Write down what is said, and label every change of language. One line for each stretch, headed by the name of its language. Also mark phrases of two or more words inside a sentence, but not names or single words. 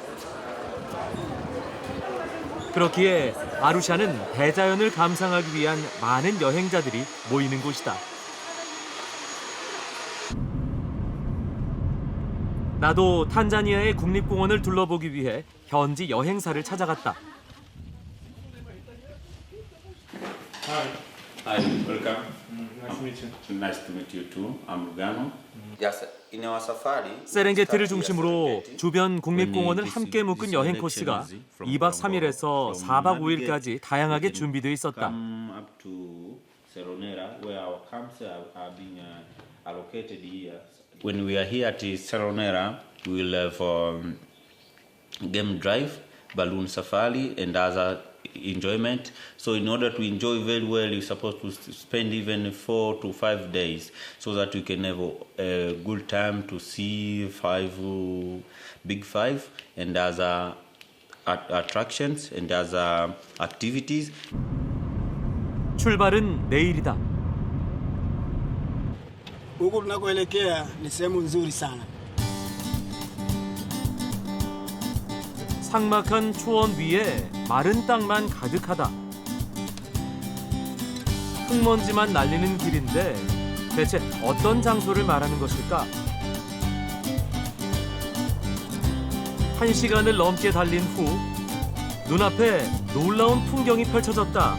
Korean: 그렇기에 아루샤는 대자연을 감상하기 위한 많은 여행자들이 모이는 곳이다. 나도 탄자니아의 국립공원을 둘러보기 위해 현지 여행사를 찾아갔다.
English: Hi, welcome. Nice to meet you. Nice to meet you too. I'm Lugano. Yes, in our safari.
Korean: 세렝게티를 중심으로 주변 국립공원을 함께 묶은 여행 코스가 2박 3일에서 4박 5일까지 다양하게 준비되어 있었다.
English: Come up to Seronera, where our camps are being allocated here. When we are here at Seronera, we will have game drive, balloon safari, and other enjoyment. So in order to enjoy very well, you're supposed to spend even 4 to 5 days so that you can have a good time to see big five and other attractions and other activities.
Korean: 출발은 내일이다.
Swahili: Huku tunakoelekea ni sehemu nzuri sana.
Korean: 삭막한 초원 위에 마른 땅만 가득하다. 흙먼지만 날리는 길인데 대체 어떤 장소를 말하는 것일까? 1시간을 넘게 달린 후 눈앞에 놀라운 풍경이 펼쳐졌다.